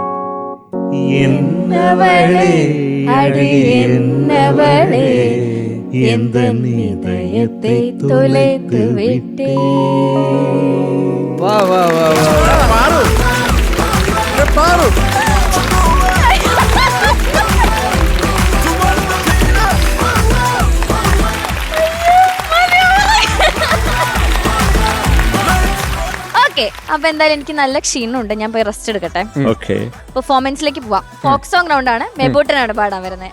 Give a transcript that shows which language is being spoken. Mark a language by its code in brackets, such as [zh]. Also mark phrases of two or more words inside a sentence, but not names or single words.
[ta] என்னவளே அடி என்னவளே எந்த இதயத்தை தொலைத்து விட்டேன். வா வா வா வா பாரு பாரு. [ml] അപ്പൊ എന്തായാലും എനിക്ക് നല്ല ക്ഷീണമുണ്ട്, ഞാൻ പോയി റെസ്റ്റ് എടുക്കട്ടെ. പെർഫോമൻസിലേക്ക് പോവാം. [en] folk song round [ml] ആണ്. മെബൂട്ടനാണ് പാടാൻ വരുന്നത്.